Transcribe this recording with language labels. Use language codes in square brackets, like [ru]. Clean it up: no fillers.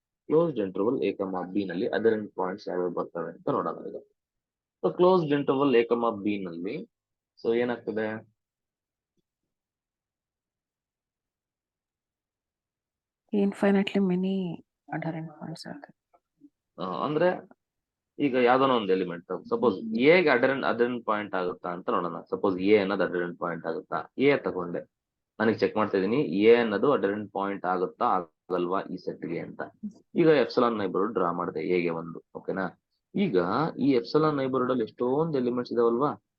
[kn] Closed interval A ಕಮ B ನಲ್ಲಿ ಅಡರೆಂಟ್ points ಯಾವ್ಯಾವ ಬರ್ತವೆ ಅಂತ ನೋಡೋಣ. ಈಗ ಸೊ ಕ್ಲೋಸ್ಡ್ ಇಂಟರ್ವಲ್ ಎ ಕಮ ಬಿ ನಲ್ಲಿ ಸೊ ಏನಾಗ್ತದೆ? [en] Infinitely many adherent points are there. [kn] ಅಂದ್ರೆ ಈಗ ಯಾವ್ದಾನ ಒಂದು ಎಲಿಮೆಂಟ್ ಸಪೋಸ್ ಎಗೆ ಅಡರೆಂಟ್ ಪಾಯಿಂಟ್ ಆಗುತ್ತಾ ಅಂತ ನೋಡೋಣ. ಸಪೋಸ್ ಎ ಅನ್ನೋದು ಅಡರೆಂಟ್ ಪಾಯಿಂಟ್ ಆಗುತ್ತಾ? ಎ ತಗೊಂಡೆ, ನನಗೆ ಚೆಕ್ ಮಾಡ್ತಾ ಇದೀನಿ ಎ ಅನ್ನೋದು ಅಡರೆಂಟ್ ಪಾಯಿಂಟ್ ಆಗುತ್ತಾ ಆಗಲ್ವಾ ಈ ಸೆಟ್ಗೆ ಅಂತ. ಈಗ ಎಪ್ಸಿಲಾನ್ ನೈಬರ್ಹುಡ್ ಡ್ರಾ ಮಾಡಿದೆ ಎಗೆ ಒಂದು. ಓಕೆನಾ? ಈಗ ಈ ಎಪ್ಸಿಲಾನ್ ನೈಬರ್ಹುಡ್ ಅಲ್ಲಿ ಎಷ್ಟೊಂದು ಎಲಿಮೆಂಟ್ಸ್ ಇದಾವಲ್ವಾ?